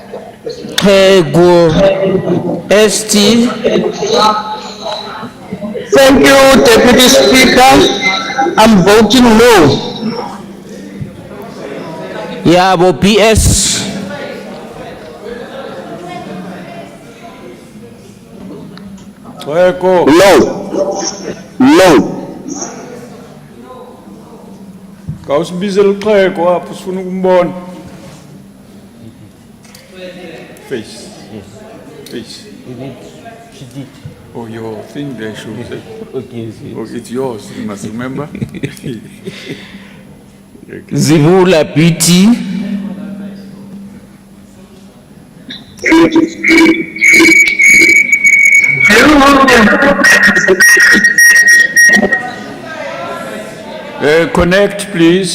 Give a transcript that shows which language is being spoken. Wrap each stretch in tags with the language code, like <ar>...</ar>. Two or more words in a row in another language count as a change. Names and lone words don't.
<en>Kegu ST. Thank you, Deputy Speaker. I'm voting no. Yabo PS. Xheko. No.</en> <xh>Kawusibize lixheko apho sifuna ukumbona.</xh> <en>Face. Oh, your thing there shows it. Okay, it's yours, you must remember. Zivula BT. Connect, please.</en>